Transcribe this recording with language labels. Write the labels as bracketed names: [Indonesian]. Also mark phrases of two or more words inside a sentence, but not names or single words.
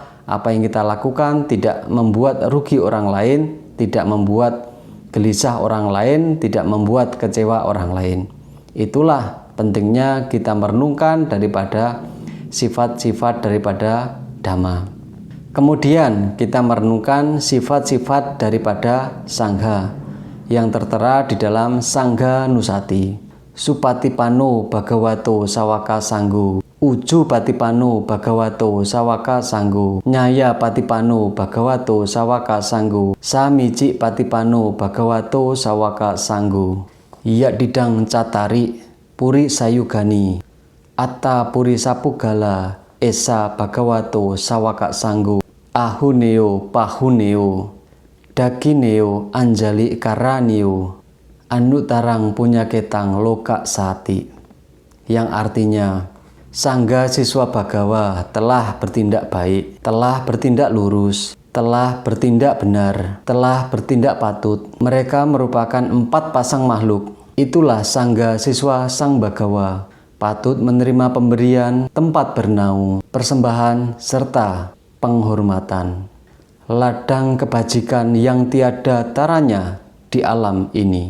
[Indonesian] Apa yang kita lakukan tidak membuat rugi orang lain, tidak membuat gelisah orang lain, tidak membuat kecewa orang lain. Itulah pentingnya kita merenungkan daripada sifat-sifat daripada Dhamma. Kemudian kita merenungkan sifat-sifat daripada Sangha yang tertera di dalam Sanghanussati. [Pali] Supatipano Bhagavato Sawaka Sanggo, Uju Patipano Bhagavato Sawaka Sanggo, Nyaya Patipano Bhagavato Sawaka Sanggo, Samiji Patipano Bhagavato Sawaka Sanggo, Yadidang Catari Puri Sayugani, Atta Puri Sapugala Esa Bhagavato Sawaka Sanggo, Ahuneo Pahuneo, Dakineo Anjali Karanio, Anutarang Punyaketang Loka Sati, [Indonesian] yang artinya Sangga Siswa Bhagawa telah bertindak baik, telah bertindak lurus, telah bertindak benar, telah bertindak patut. Mereka merupakan 4 pasang makhluk. Itulah Sangga Siswa Sang Bhagawa, patut menerima pemberian, tempat bernaung, persembahan, serta penghormatan, ladang kebajikan yang tiada taranya di alam ini.